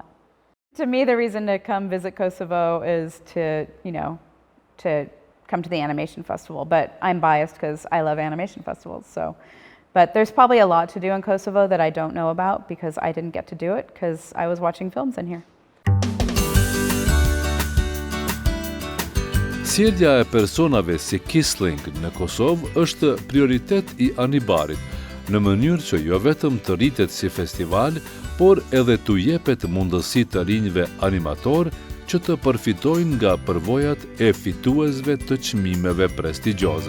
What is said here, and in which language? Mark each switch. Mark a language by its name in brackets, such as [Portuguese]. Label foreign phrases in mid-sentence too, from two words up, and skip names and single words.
[English] To me, the reason to come visit Kosovo is to come to the animation festival, but I'm biased because I love animation festivals. But there's probably a lot to do in Kosovo that I don't know about because I didn't get to do it because I was watching films in here. [Albanian] Sjellja e personave si Kisling në Kosovë është prioritet I Anibarit, në mënyrë që jo vetëm të rritet si festival, por edhe t'u jepet mundësi të rinjve animator që të përfitojnë nga përvojat e fituesve të çmimeve prestigjioze.